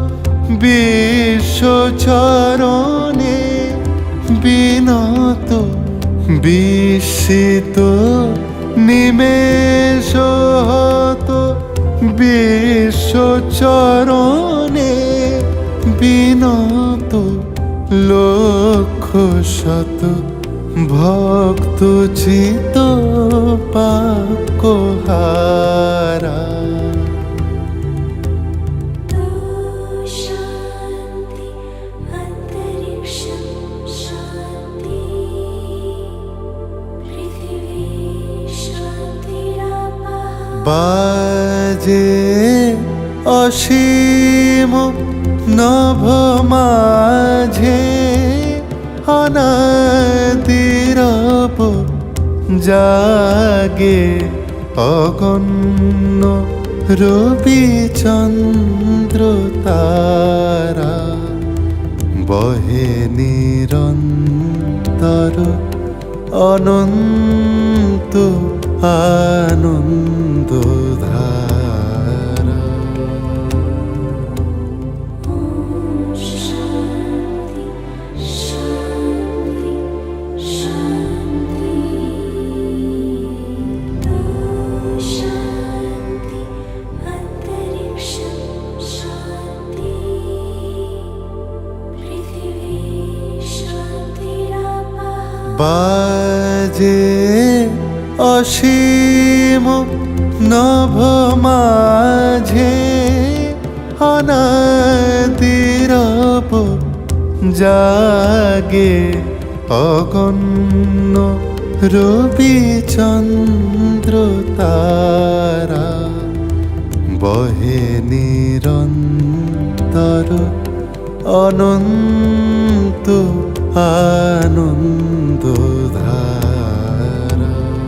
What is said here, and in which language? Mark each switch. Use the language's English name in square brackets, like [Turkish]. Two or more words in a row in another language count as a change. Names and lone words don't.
[Bangla] বিশ্বচরণে বিনত, বিস্মিত নিমেষ হত বিশ্বচরণে বিনত, লক্ষ শত ভক্ত চিত পাকহারা। [Sanskrit] शान्ति अन्तरिक्षं शान्ति पृथिवी शान्तिरापः। [Bangla] বাজে অসীম নভ মাঝে অনাদিরব, জাগে অগণ্য রবি চন্দ্র তারা, বহে নিরন্তর অনন্ত আনন্দ ধারা। [Sanskrit] शान्ति शान्ति शान्ति शान्ति अन्तरिक्षं शान्ति पृथिवी शान्तिरापः। [Bangla] বাজে অসীম নভ মাঝে অনাদিরব, জাগে অগণ্য রবি চন্দ্র তারা, বহে নিরন্তর অনন্ত আনন্দ ধারা।